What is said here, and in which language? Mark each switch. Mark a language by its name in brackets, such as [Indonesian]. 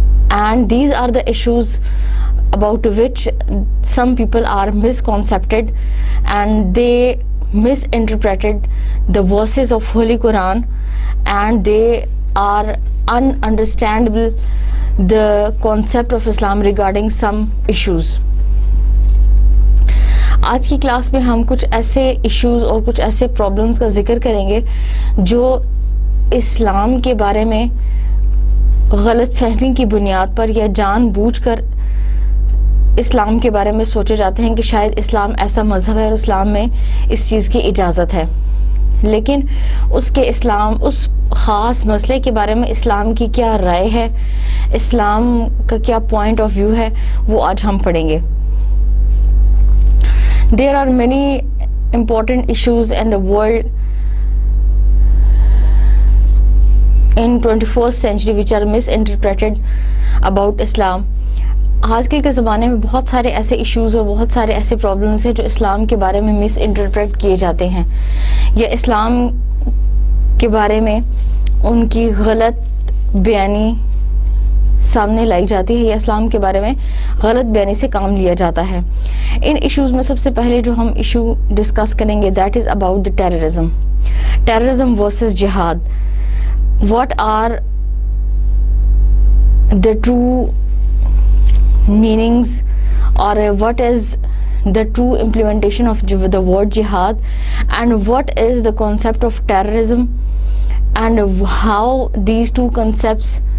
[English] and these are the issues about which some people are misconcepted and they misinterpreted the verses of Holy Quran, and they are ununderstandable the concept of Islam regarding some issues. [Urdu] آج کی class میں ہم کچھ ایسے issues اور کچھ ایسے problems کا ذکر کریں گے جو اسلام کے بارے میں غلط فہمی کی بنیاد پر یا جان بوجھ کر اسلام کے بارے میں سوچے جاتے ہیں کہ شاید اسلام ایسا مذہب ہے اور اسلام میں اس چیز کی اجازت ہے، لیکن اس خاص مسئلے کے بارے میں اسلام کی کیا رائے ہے، اسلام کا کیا پوائنٹ آف ویو ہے، وہ آج ہم پڑھیں گے. [English] There are many important issues in the world in 21st century which are misinterpreted about Islam. [Urdu] آج کل کے زمانے میں بہت سارے ایسے ایشوز اور بہت سارے ایسے پرابلمس ہیں جو اسلام کے بارے میں مس انٹرپریٹ کیے جاتے ہیں، یا اسلام کے بارے میں ان کی غلط بیانی سامنے لائی جاتی ہے، یا اسلام کے بارے میں غلط بیانی سے کام لیا جاتا ہے. ان ایشوز میں سب سے پہلے جو ہم ایشو ڈسکس کریں گے [English] That is about the terrorism versus jihad. What are the true meanings, or what is the true implementation of the word jihad, and what is the concept of terrorism, and how these two concepts